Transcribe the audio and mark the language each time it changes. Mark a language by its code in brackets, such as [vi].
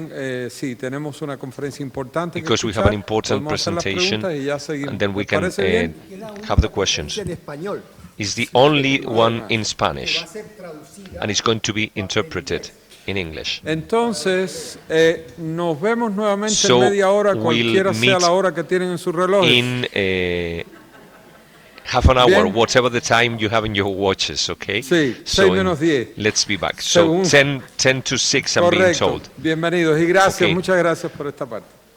[es] también sí tenemos una conferencia importante [en] because we have an important presentation, and then we can have the questions. It's the only one in Spanish, and it's going to be interpreted in English. [es] Entonces, nos vemos nuevamente en media hora, cualquiera sea la hora que tienen en sus relojes. [en] In half an hour, whatever the time you have in your watches, okay? [es] Sí, 6 menos 10. [en] Let's be back. So 10 to 6, I'm being told. [es] Bienvenidos y gracias, muchas gracias por esta parte.